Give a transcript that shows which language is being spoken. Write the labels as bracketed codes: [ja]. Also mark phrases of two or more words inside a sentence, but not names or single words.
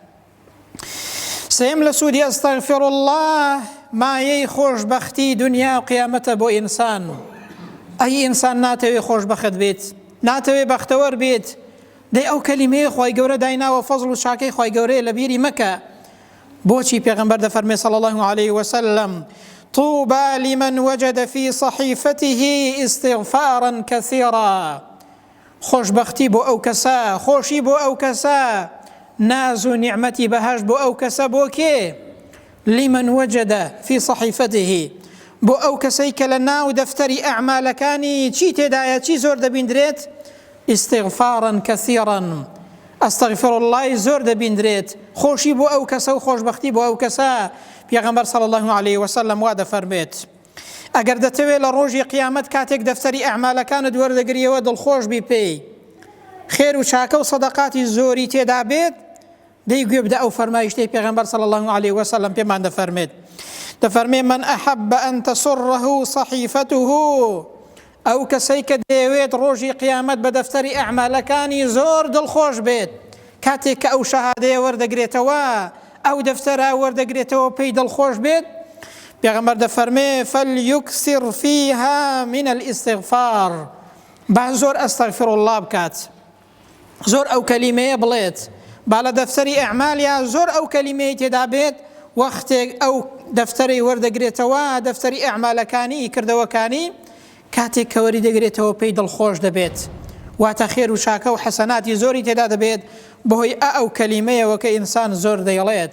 [ckb] سێم لە سوودی [ar] ئەستەغفر الله [ckb] مایەی خۆشبەختی دنیا و قیامەتە بۆ ئینسان. ئەی ئینسان ناتەوێت خۆشبەخت بێت، ناتەوێت بەختەوەر بێت، دەی ئەو کەلیمەیە خوای گەورە دایناوە فەزڵ و شاکەی خوای گەورەیە لە بیری مەکە. بۆچی پێغەمبەر دەفەرمێ [ar] صلی الله عليه وسلم طوبى لمن وجد في صحيفته استغفارا كثيرا، [ckb] خۆشبەختی بۆ ئەو کەسە، خۆشی بۆ ئەو کەسە، ناز و نیعمەتی بەهەش بۆ ئەو کەسە. بۆ کێ؟ [ar] لمن وجد في صحيفته، [ckb] بۆ ئەو کەسەی کە لە ناو دەفتەری ئەعمالەکانی چی تێدایە، چی زۆر دەبیندرێت؟ [ar] استغفارا كثيرا، ئەستەغفر الله [ckb] زۆر دەبیندرێت. خۆشی بۆ ئەو کەسە و خۆشبەختی بۆ ئەو کەسە. پێغەمبەر [ar] صلی الله عليه وسلم [ckb] وا دەفەرمێت ئەگەر دەتەوێت لە ڕۆژی قیامەت کاتێک دەفتەری ئەعمالەکانت وەردەگریەوە دڵخۆش بی پێی، خێر و چاکە و سەدەقاتی زۆری تێدا بێت، دەی گوێ بدە ئەو فەرمایشتەی پێغەمبەر [ar] صلی الله عليه وسلم [ckb] پێمان دەفەرمێت [ar] من أحب أن تسره صحيفته، [ckb] ئەو کەسەی کە دەیەوێت ڕۆژی قیامەت بە دەفتەری ئەعمالەکانی زۆر دڵخۆش بێت، کاتێک کە ئەو شەهادەیە وەردەگرێتەوە، ئەو دەفتەرە وەردەگرێتەوە پێی دڵخۆش بێت، پێغەمبەر دەفەرمێ [ar] فليكثر فيها من الاستغفار، [ckb] با زۆر [ar] ئەستەغفر الله [ckb] بکات، زۆر ئەو کەلیمەیە بڵێت، با لە دەفتەری ئەعمالیا زۆر ئەو کەلیمەیە تێدا بێت، وەختێک ئەو دەفتەری وەردەگرێتەوە، دەفتەری ئەعمالەکانی کردەوەکانی، کاتێک کە وەری دەگرێتەوە پێی دڵخۆش دەبێت، واتە خێر و شاکە و حەسەناتی زۆری تێدا دەبێت بەهۆی ئەو کەلیمەیەوە کە ئینسان زۆر دەیڵێت.